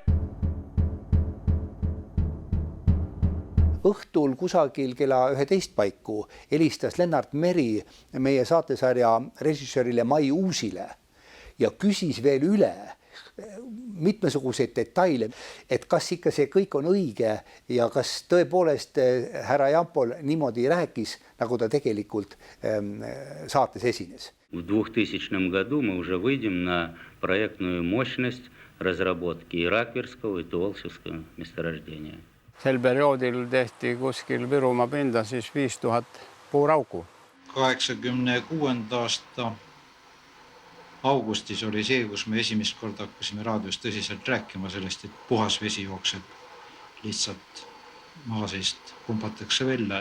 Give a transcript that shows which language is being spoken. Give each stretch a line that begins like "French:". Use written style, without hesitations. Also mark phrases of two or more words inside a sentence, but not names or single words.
Estonian: Õhtul kusagil kella 11 paiku helistas Lennart Meri meie saatesarja režissöörile Mai Uusile ja küsis veel üle mitmesuguseid detaile, et kas ikka see kõik on õige ja kas tõepoolest härra Jampol niimoodi rääkis, nagu ta tegelikult saates esines.
Russian: В 2000 году мы уже выйдем на проектную мощность разработки Rakverskого и Tuvolsevskого месторождения.
Estonian: Sel perioodil tehti kuskil Virumaa pinda siis 5000 puurauku. 86. aasta augustis oli see, kus me esimest korda hakkasime raadios tõsiselt rääkima sellest, et puhas vesi jookseb lihtsalt maa seest pumpatakse välja.